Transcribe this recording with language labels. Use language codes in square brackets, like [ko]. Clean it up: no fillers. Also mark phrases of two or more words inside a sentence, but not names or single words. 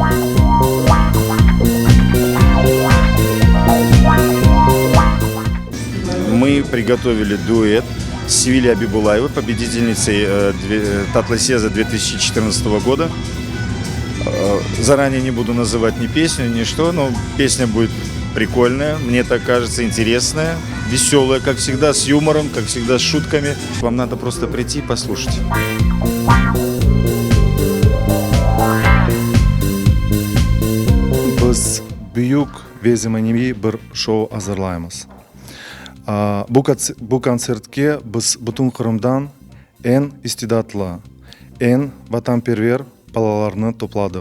[ru] Мы приготовили дуэт с Севилей Абибулаевой, победительницей Татлы-Сеза 2014 года. Заранее не буду называть ни песню, ни что, но песня будет прикольная, мне так кажется, интересная, веселая, как всегда, с юмором, как всегда, с шутками. Вам надо просто прийти и послушать. [crh] Biz büyük ve zamanıvi bir şou hazırlaymiz. Bu konsertke biz bütün Kırım'dan en istidatlı, en vatanperver balalarını topladık.